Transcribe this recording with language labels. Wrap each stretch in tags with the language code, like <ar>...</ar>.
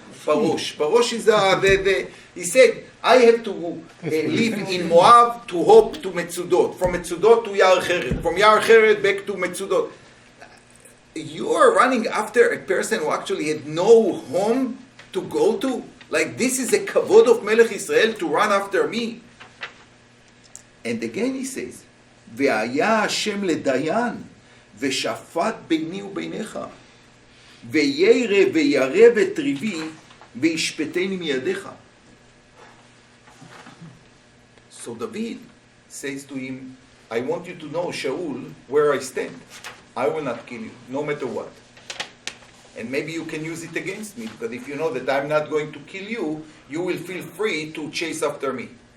<en>Parosh is he said, I have to live in Moab to hop to Metzudot. From Metzudot to Yar Cheret. From Yar Cheret back to Metzudot. You are running after a person who actually had no home to go to? Like this is a kavod of Melech Israel to run after me? And again he says,</en> <he>והיה השם לדיין, ושפט ביני וביניך, וירא וירב את ריבי, וישפטני מידיך.</he> <en>So David says to him, I want you to know, Shaul, where I stand. I will not kill you, no matter what. And maybe you can use it against me, because if you know that I'm not going to kill you, you will feel free to chase after me.</en>